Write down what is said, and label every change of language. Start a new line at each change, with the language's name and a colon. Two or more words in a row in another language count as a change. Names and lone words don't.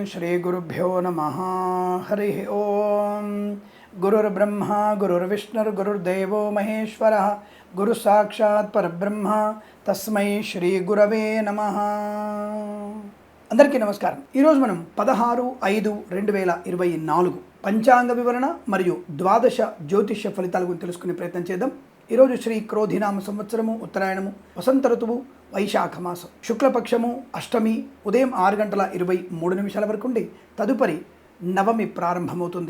Sanskrit: श्रीगुरुभ्यो नमः। हरिः ओम। गुरुर्ब्रह्मा गुरुर्विष्णुर्गुरुर्देवो महेश्वरः गुरुसाक्षात् परब्रह्म तस्मै श्रीगुरवे नमः।
Telugu: అందరికీ నమస్కారం। ఈరోజు మనం 16/5/2024 పంచాంగ వివరణ మరియు ద్వాదశ జ్యోతిష్య ఫలితాల గురించి తెలుసుకునే ప్రయత్నం చేద్దాం। ఈరోజు శ్రీ క్రోధినామ సంవత్సరము, ఉత్తరాయణము, వసంత ఋతువు, వైశాఖ మాసం, శుక్లపక్షము, అష్టమి ఉదయం 6:23 వరకు ఉండి తదుపరి నవమి ప్రారంభమవుతుంది।